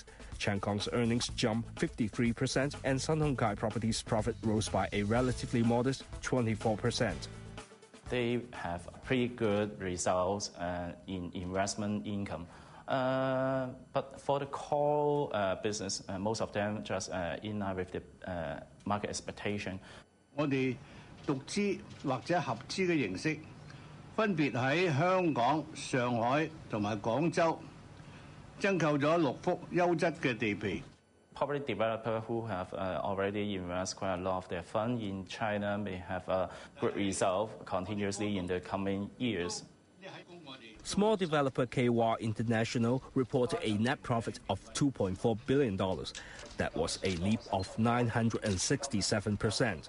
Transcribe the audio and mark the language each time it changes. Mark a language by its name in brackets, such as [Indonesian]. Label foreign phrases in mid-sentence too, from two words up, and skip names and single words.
[English] Chang Kong's earnings jumped 53%, and Sun Hung Kai Properties' profit rose by a relatively modest 24%. They have pretty good results in investment income. But for the core business, most of them just in line with the market expectation. [Cantonese] 我哋獨資或者合資嘅形式，分別喺香港、上海同埋廣州增購咗6幅優質嘅地皮。 [English] Property developers who have already invested quite a lot of their fund in China may have a good result continuously in the coming years. Small developer KY International reported a net profit of $2.4 billion. That was a leap of 967%.